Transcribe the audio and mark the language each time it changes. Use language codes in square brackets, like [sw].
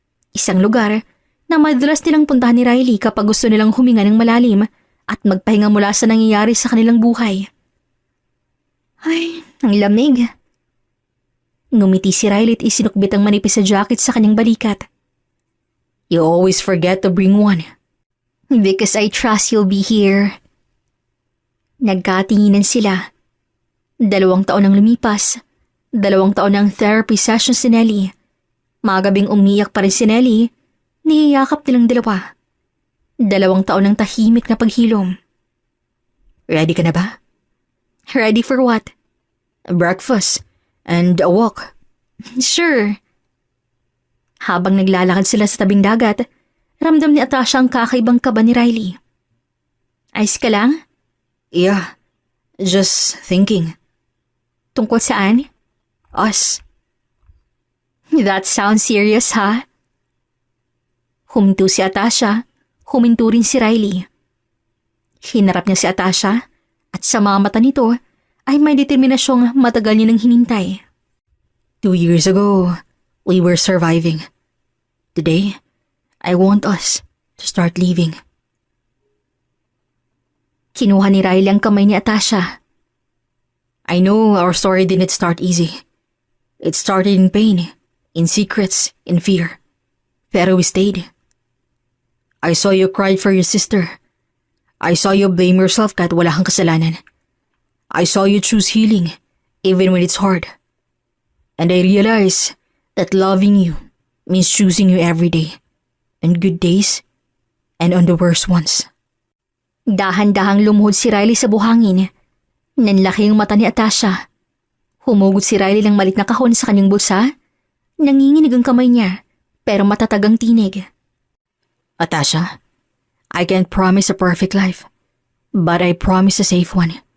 [tl] Isang lugar na madalas nilang puntahan ni Riley kapag gusto nilang huminga ng malalim at magpahinga mula sa nangyayari sa kanilang buhay. Ay, ang lamig. Ngumiti si Riley at isinukbit ang manipis sa jacket sa kanyang balikat. [en] You always forget to bring one. Because I trust you'll be here. [tl] Nagkatinginan sila. 2 taon ang lumipas. 2 taon ng therapy sessions si Nelly. Magabing umiyak pa rin si Nelly. Niyayakap nilang 2. 2 taon ng tahimik na paghilom. [en] Ready [tl] ka na ba? [en] Ready for what? Breakfast and a walk. Sure. [tl] Habang naglalakad sila sa tabing dagat, ramdam ni Atasha ang kakaibang kaba ni Riley. Ayos ka lang? [en] Yeah, just thinking. [tl] Tungkol saan? [en] Us. That sounds serious, ha? [tl] Huminto si Atasha, huminto rin si Riley. Hinarap niya si Atasha at sa mga mata nito ay may determinasyong matagal niya nang hinintay. [en] 2 years ago, we were surviving. Today, I want us to start leaving. [tl] Kinuha ni Riley ang kamay ni Atasha. [en] I know our story didn't start easy. It started in pain, in secrets, in fear. Pero we stayed. I saw you cry for your sister. I saw you blame yourself [tl] kahit wala kang kasalanan. [en] I saw you choose healing, even when it's hard. And I realized that loving you means choosing you every day, on good days and on the worst ones. [tl] Dahan-dahang lumuhod si Riley sa buhangin. Nanlaki ang mata ni Atasha. Humugot si Riley ng malit na kahon sa kanyang bulsa. Nanginginig ang kamay niya, pero matatag ang tinig. [en] Atasha, I can't promise a perfect life, but I promise a safe one.